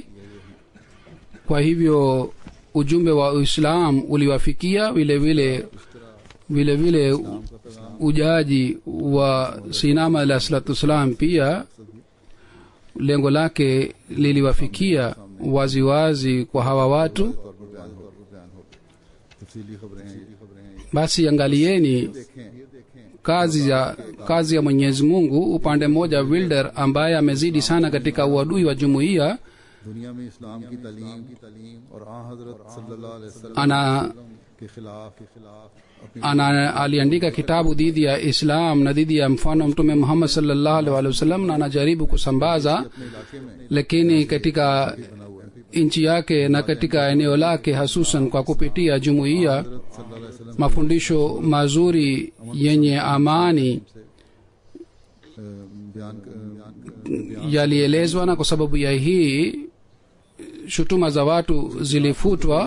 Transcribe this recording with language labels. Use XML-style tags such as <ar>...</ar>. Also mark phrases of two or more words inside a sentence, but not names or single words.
<sw>Kwa hivyo ujumbe wa Uislamu uliwafikia vile vile ujaji wa Sinama</sw> <ar>عليه الصلاة والسلام</ar> <sw>pia lengo lake liliwafikia waziwazi kwa hawa watu. Basi angalieni kazi ya Mwenyezi Mungu. Upande mmoja Wilder ambaye amezidi sana katika uadui wa jumuiya</sw> <ur>دنیا میں اسلام کی تعلیم اور آ حضرت</ur> <ar>صلى الله عليه وسلم</ar> <ur>کے خلاف</ur> <sw>aliandika kitabu dhidi ya Islam na dhidi ya mfano wa Mtume Muhammad</sw> <ar>صلى الله عليه وسلم,</ar> <sw>na anajaribu kusambaza, lakini katika nchi yake na katika eneo lake, hususan kwa kupitia jumuiya, mafundisho mazuri yenye amani yalielezwa, na kwa sababu ya hii shutuma za watu zilifutwa.</sw>